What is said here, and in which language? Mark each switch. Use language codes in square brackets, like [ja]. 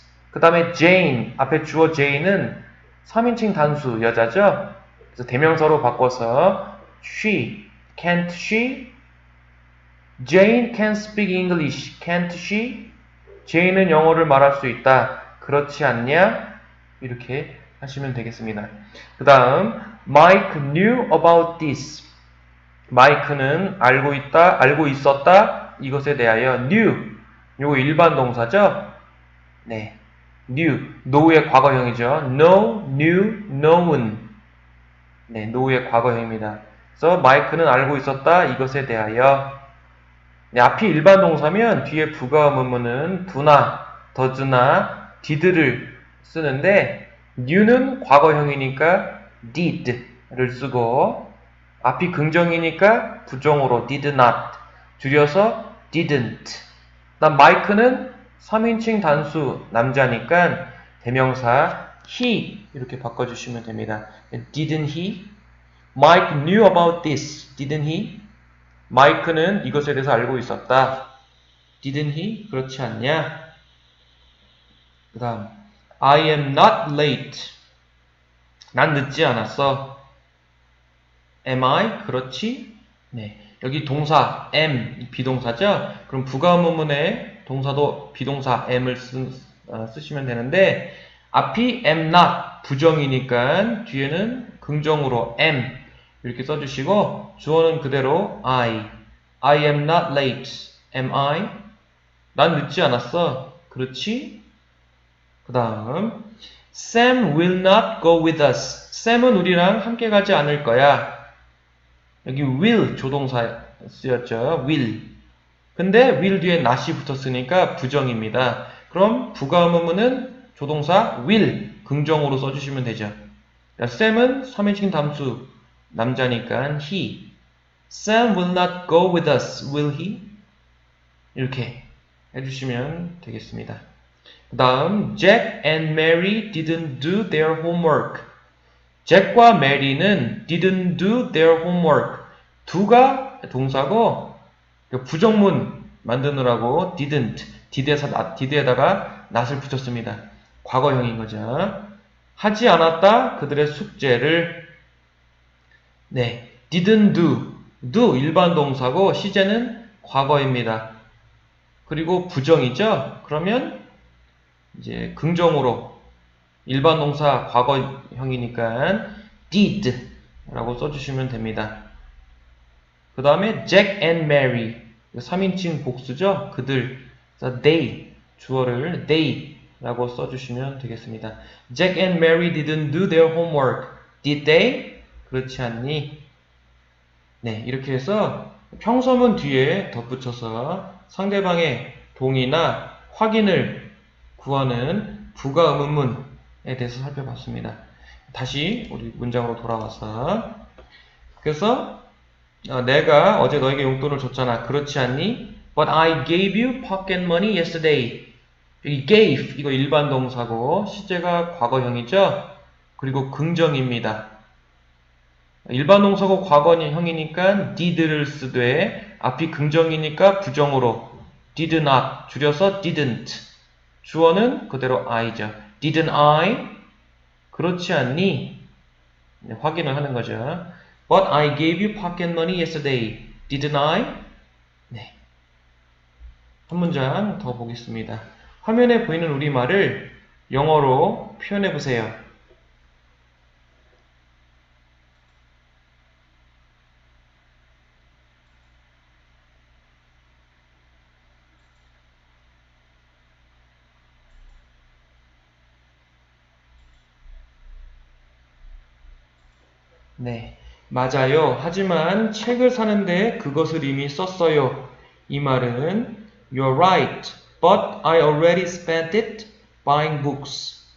[ko] 그 다음에 Jane 앞에 주어 Jane은 3인칭 단수 여자죠. 그래서 대명사로 바꿔서 [en] she, can't she? Jane can speak English, can't she? [ko] Jane은 영어를 말할 수 있다. 그렇지 않냐? 이렇게 하시면 되겠습니다. 그 다음 [en] Mike knew about this. [ko] Mike는 알고 있었다. 이것에 대하여 knew. 요거 일반 동사죠? 네. knew. know의 과거형이죠. [en] know, knew, known. [ko] 네, know의 과거형입니다. 그래서 Mike는 알고 있었다. 이것에 대하여. 네, 앞이 일반 동사면 뒤에 부가의문문은 do나, does나, did를 쓰는데 knew는 과거형이니까 did를 쓰고 앞이 긍정이니까 부정으로 did not 줄여서 didn't. 그다음 Mike는 3인칭 단수 남자니까 대명사 he 이렇게 바꿔주시면 됩니다. [en] Didn't he? Mike knew about this. Didn't he? [ko] 마이크는 이것에 대해서 알고 있었다. [en] Didn't he? [ko] 그렇지 않냐? [en] 그 다음 I am not late. [ko] 난 늦지 않았어. [en] Am I? [ko] 그렇지? 네. 여기 동사 am 비동사죠? 그럼 부가의문문에 동사도 비동사 am을 쓰시면 되는데 앞이 am not 부정이니까 뒤에는 긍정으로 am 이렇게 써주시고 주어는 그대로 [en] I am not late. Am I? [ko] 난 늦지 않았어. 그렇지? [en] 그 다음 Sam will not go with us. [ko] Sam은 우리랑 함께 가지 않을 거야. 여기 will 조동사 쓰였죠. [en] will. [ko] 근데 will 뒤에 not이 붙었으니까 부정입니다. 그럼 부가의문문은 조동사 will 긍정으로 써주시면 되죠. Sam은 3인칭 담수 남자니까 he. [en] Sam will not go with us, will he? [ko] 이렇게 해주시면 되겠습니다. 그 다음 [en] Jack and Mary didn't do their homework. [ko] 잭과 메리는 [en] didn't do their homework. [ko] do가 동사고 부정문 만드느라고 didn't, did에다가 not을 붙였습니다. 과거형인 거죠. 하지 않았다. 그들의 숙제를. 네. didn't do 일반 동사고 시제는 과거입니다. 그리고 부정이죠. 그러면 이제 긍정으로 일반 동사 과거형이니까 did 라고 써주시면 됩니다. 그 다음에 Jack and Mary 3인칭 복수죠. 그들. they 주어를 they 라고 써주시면 되겠습니다. [en] Jack and Mary didn't do their homework. Did they? [ko] 그렇지 않니? 네, 이렇게 해서 평서문 뒤에 덧붙여서 상대방의 동의나 확인을 구하는 부가 의문문에 대해서 살펴봤습니다. 다시 우리 문장으로 돌아와서 그래서 내가 어제 너에게 용돈을 줬잖아. 그렇지 않니? [en] But I gave you pocket money yesterday. [ko] 여기 gave 이거 일반 동사고 시제가 과거형이죠. 그리고 긍정입니다. 일반 동사고 과거형이니까 did를 쓰되 앞이 긍정이니까 부정으로 did not 줄여서 didn't. 주어는 그대로 I죠. [en] Didn't I? [ko] 그렇지 않니? 네, 확인을 하는 거죠. [en] But I gave you pocket money yesterday. Didn't I? [ko] 네. 한 문장 더 보겠습니다. 화면에 보이는 우리말을 영어로 표현해 보세요. 네, 맞아요. 하지만 책을 사는데 그것을 이미 썼어요. 이 말은 [en] You're right, but I already spent it buying books.